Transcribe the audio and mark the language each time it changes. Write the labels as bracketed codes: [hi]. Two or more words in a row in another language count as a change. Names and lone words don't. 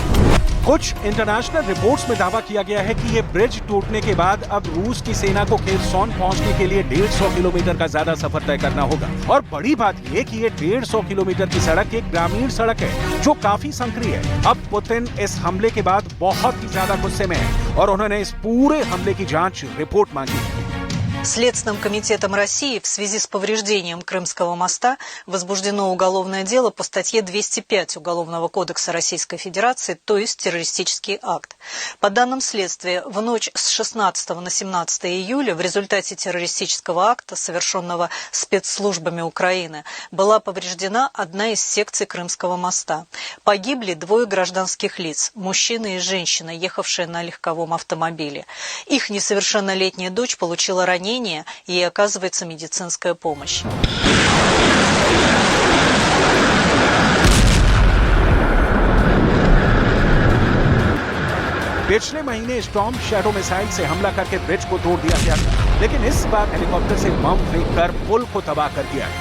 [hi] कुछ [en] international reports [hi] में दावा किया गया है कि ये ब्रिज टूटने के बाद अब रूस की सेना को खेरसॉन पहुंचने के लिए 150 किलोमीटर का ज्यादा सफर तय करना होगा। और बड़ी बात ये कि ये 150 किलोमीटर की सड़क एक ग्रामीण सड़क है जो काफी संकरी है। अब पुतिन इस हमले के बाद बहुत ही ज्यादा गुस्से में है और उन्होंने इस पूरे हमले की जांच रिपोर्ट मांगी है। [ru] Следственным комитетом России в связи с повреждением Крымского моста возбуждено уголовное дело по статье 205 Уголовного кодекса Российской Федерации, то есть террористический акт. По данным следствия, в ночь с 16 на 17 июля в результате террористического акта, совершенного спецслужбами Украины, была повреждена одна из секций Крымского моста. Погибли 2 гражданских лиц, мужчина и женщина, ехавшие на легковом автомобиле. Их несовершеннолетняя дочь получила ранение, ей оказывается медицинская помощь. [hi] पिछले महीने स्टॉर्म शैडो मिसाइल से हमला करके ब्रिज को तोड़ दिया गया था, लेकिन इस बार हेलीकॉप्टर से बम फेंककर पुल को तबाह कर दिया है।